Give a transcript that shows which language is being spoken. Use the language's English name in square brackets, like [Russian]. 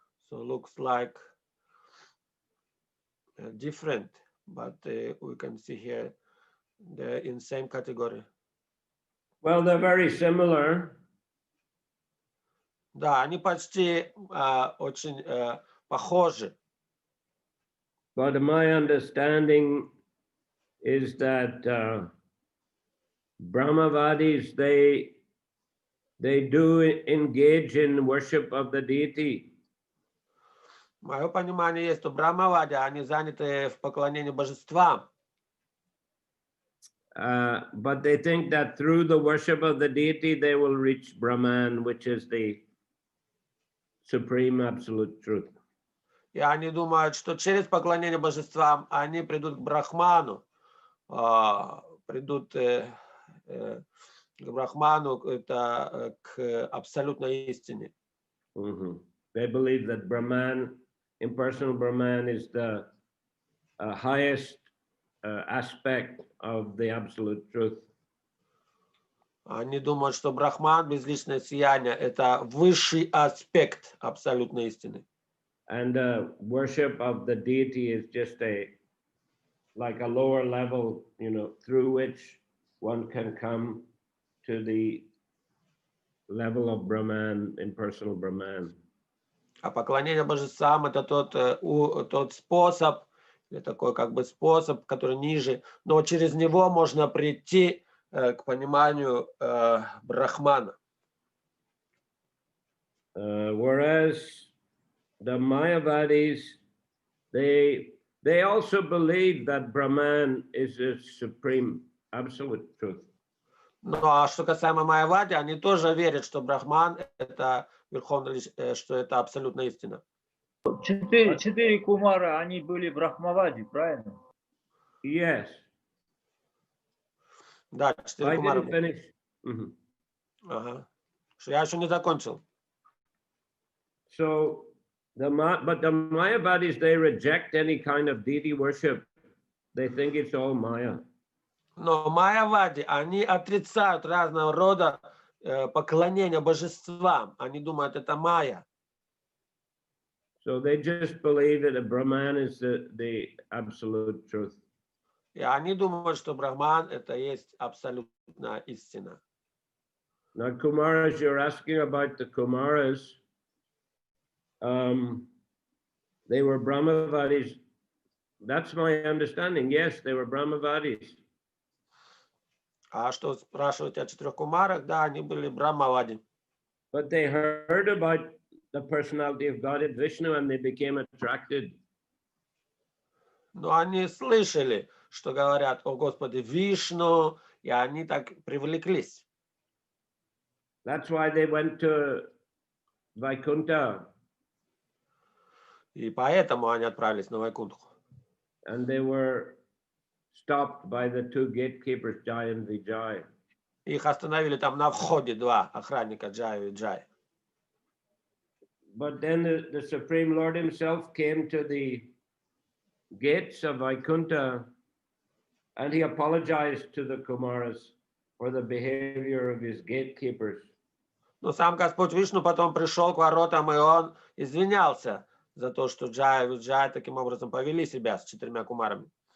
[English] So looks like different, but we can see here they're in same category. Well, they're very similar. [Russian] Да, они почти очень похожи. [English] But my understanding is that Brahmavadis, they do engage in worship of the deity. [Russian] Мое понимание есть, что Брахмавади, они заняты в поклонении божествам. [English] But they think that through the worship of the deity, they will reach Brahman, which is the supreme absolute truth. [Russian] И они думают, что через поклонение божествам они придут к Брахману, придут к Брахману, это к абсолютной истине. [English] Mm-hmm. They believe that Brahman, impersonal Brahman, is the highest aspect of the absolute truth. [Russian] Они думают, что Брахман, безличное сияние, это высший аспект абсолютной истины. [English] And worship of the deity is just like a lower level, through which one can come to the level of Brahman, impersonal Brahman. [Russian] А поклонение божествам это тот способ, или такой как бы способ, который ниже, но через него можно прийти к пониманию Брахмана. [English] Whereas the Mayavadis, they also believe that Brahman is a supreme absolute truth. [Russian] Ну а что касаемо Майявади, они тоже верят, что Брахман это верховный, что это абсолютная истина. Четыре кумара, они были брахмавади, правильно? [English] Yes. [Russian] Да, 4 кумара. [English] I didn't finish. Mm-hmm. [Russian] Ага. Я еще не закончил. [English] So, but the Mayavadis, they reject any kind of deity worship. They think it's all Maya. [Russian] Но Майявади, они отрицают разного рода поклонения божествам. Они думают, это майя. [English] So they just believe that a Brahman is the absolute truth. [Russian] И они думают, что Брахман это есть абсолютная истина. [English] Now, Kumaras, you're asking about the Kumaras. They were Brahmavadis. That's my understanding. Yes, they were Brahmavadis. [Russian] А что спрашиваете о 4 кумарах? Да, они были Брахмавади. [English] But they heard about the personality of Godhead Vishnu and they became attracted. [Russian] Но они слышали, что говорят о Господе Вишну, и они так привлеклись. [English] That's why they went to Vaikuntha. [Russian] И поэтому они отправились на Вайкунтху. [English] And they were stopped by the two gatekeepers, Jai and Vijay. [Russian] Их остановили там на входе 2 охранника, Джай и Джай. [English] But then the Supreme Lord himself came to the gates of Vaikuntha and he apologized to the Kumaras for the behavior of his gatekeepers. [Russian] Но сам Господь Вишну потом пришел к воротам, и он извинялся за то, что Джай и Виджай таким образом повели себя с 4 кумарами.